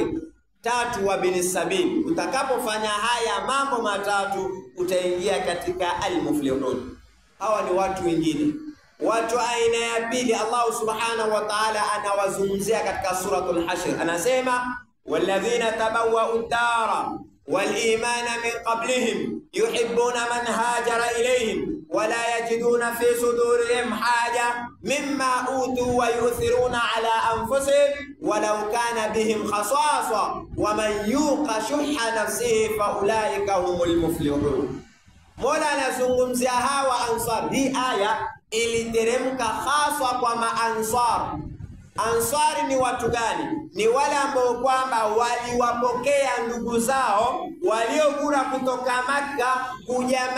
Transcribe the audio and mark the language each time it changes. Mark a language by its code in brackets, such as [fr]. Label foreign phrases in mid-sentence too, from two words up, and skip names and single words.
[ar] Tatu, wa bin sabil. [sw] Utakapofanya haya mambo matatu utaingia katika al-muflihun. Hawa ni watu wengine. Watu aina ya pili [ar] الله سبحانه وتعالى [sw] anawazungumzia katika suratul Hashr. [ar] Anasema الذين تبوءوا الدار والإيمان من قبلهم يحبون من هاجر إليهم ولا يجدون في صدورهم حاجة مما أوتوا ويؤثرون على أنفسهم ولو كان بهم خصاصة ومن يوق شح نفسه فأولئك هم المفلحون. [sw] Mola anazungumzia hawa Ansar. Hii aya iliteremka haswa kwa maansar. Ansari ni watu gani? Ni wale ambao kwamba waliwapokea ndugu zao waliogura kutoka Makka kuja Madina.